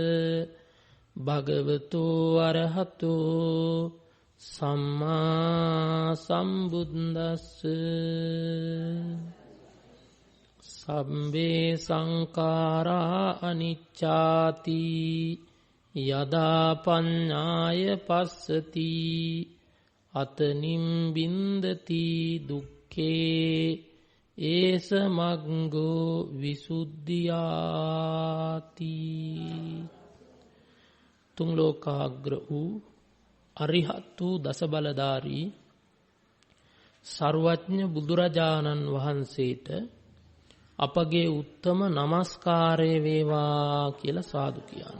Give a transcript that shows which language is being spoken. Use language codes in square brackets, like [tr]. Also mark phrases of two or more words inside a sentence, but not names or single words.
[pi] භගවතු අරහතෝ සම්මා සම්බුද්දස්ස සම්බේ සංඛාරා අනිච්චාති යදා පඤ්ඤාය පස්සති අතනින් බින්දති දුක්ඛේ ඒස මග්ගෝ විසුද්ධියාති. [si] තුන් ලෝකාග්‍ර වූ අරිහත් වූ දසබලධාරී සර්වඥ බුදුරජාණන් වහන්සේට අපගේ උත්තම නමස්කාරය වේවා කියලා සාදු කියන්න.